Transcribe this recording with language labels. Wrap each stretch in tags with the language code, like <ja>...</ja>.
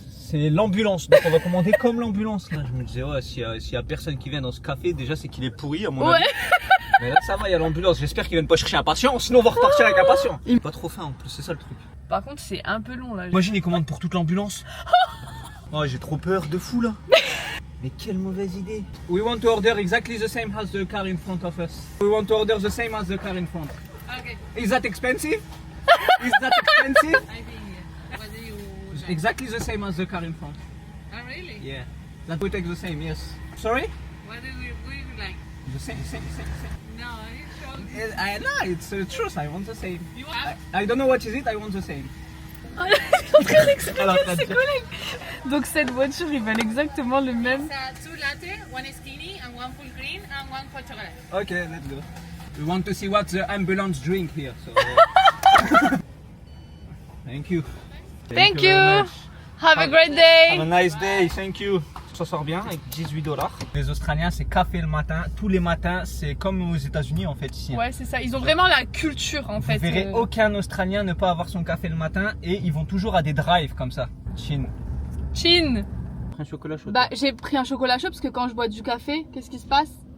<fr>C'est l'ambulance, donc on va commander comme l'ambulance là. Je me disais ouais, s'il y a personne qui vient dans ce café, déjà c'est qu'il est pourri à mon avis. Mais là ça va, il y a l'ambulance. J'espère qu'ils viennent pas chercher un patient, sinon on va repartir avec un patient. Il est pas trop faim en plus, c'est ça le truc. Par contre c'est un peu long là. Imagine ils commandent pour toute l'ambulance. Oh j'ai trop peur de fou là. Mais quelle mauvaise idée.</fr> <en>We want to order exactly the same as the car in front of us. We want to order the same as the car in front. Okay. Is that expensive? Is that expensive? I think what do you like? Exactly the same as the car in front. Oh really? Yeah. That we take the same, yes. Sorry? What do you like? The same. No, you should. I know, it's the truth, I want the same. You want? I don't know what is it, I want the same.</en> <fr>Alors, ses collègues. Donc cette voiture ils veulent exactement le même.</fr> <en>It's two latte, one skinny, and one full cream, and one hot chocolate. Okay, let's go. We want to see what the ambulance drink here, so... Thank you. Thank very you. much. Have a great day. Have a nice day, thank you.</en> <fr>Ça sort bien avec 18 $. Les Australiens, c'est café le matin. Tous les matins, c'est comme aux États-Unis en fait ici. Ouais, c'est ça. Ils ont vraiment la culture en fait. Vous verrez aucun Australien ne pas avoir son café le matin et ils vont toujours à des drives comme ça. Chine. Chine. Un chocolat chaud. Bah, j'ai pris un chocolat chaud parce que quand je bois du café, qu'est-ce qui se passe?</fr>